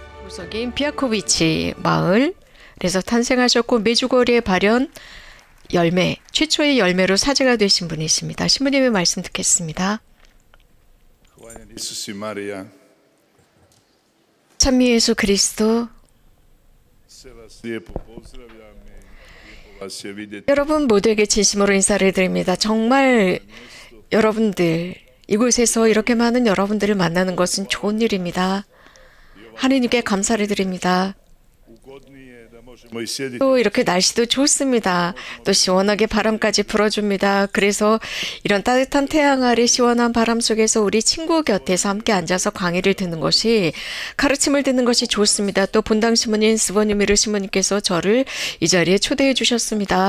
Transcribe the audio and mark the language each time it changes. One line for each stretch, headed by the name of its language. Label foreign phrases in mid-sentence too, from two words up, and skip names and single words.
Korean: 구석인 비아코비치 마을에서 탄생하셨고 메주고리의 발현 열매, 최초의 열매로 사제가 되신 분이십니다. 신부님의 말씀 듣겠습니다.
Croatian: Isus i Marija,
Korean: 찬미 예수 그리스도,
Croatian: sve vas lijepo pozdravljam i lijepo vas je vidjeti.
Korean: 여러분 모두에게 진심으로 인사를 드립니다. 정말 여러분들, 이곳에서 이렇게 많은 여러분들을 만나는 것은 좋은 일입니다. 하느님께 감사를 드립니다.
Croatian: Ugodnije da možemo i sjediti
Korean: 또 이렇게 날씨도 좋습니다. 또 시원하게 바람까지 불어줍니다. 그래서 이런 따뜻한 태양 아래 시원한 바람 속에서 우리 친구 곁에서 함께 앉아서 강의를 듣는 것이, 가르침을 듣는 것이 좋습니다. 또 본당 신부님, 스버니미르 신부님께서 저를 이 자리에 초대해 주셨습니다.